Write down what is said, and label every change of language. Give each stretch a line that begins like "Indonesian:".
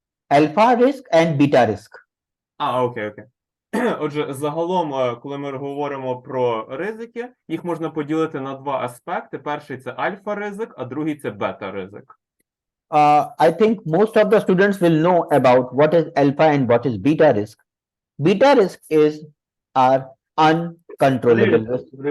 English: Alpha risk and beta risk.
Ukrainian: Окей. Отже, загалом, коли ми говоримо про ризики, їх можна поділити на два аспекти. Перший – це альфа-ризик, а другий – це бета-ризик.
English: I think most of the students will know about what is alpha and what is beta risk. Beta risk is our uncontrollable risk.